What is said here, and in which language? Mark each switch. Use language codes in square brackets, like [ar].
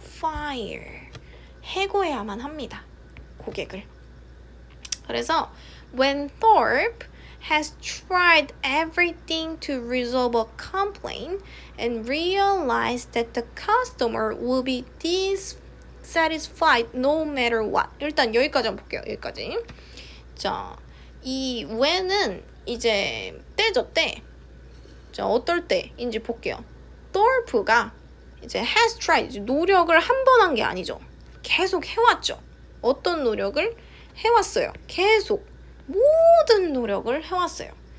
[ko] fire 해고해야만 합니다. 고객을. 그래서 [en] when Thorpe has tried everything to resolve a complaint and realized that the customer will be dissatisfied no matter what. [ko] 일단 여기까지 한번 볼게요. 여기까지. 자, 이 when은 이제 때죠, 때. 자, 어떨 때인지 볼게요. Thorpe가 이제 [en] has tried, [ko] 이제 노력을 한 번 한 게 아니죠. 계속 해왔죠. 어떤 노력을 해왔어요. 계속 모든 노력을 해왔어요.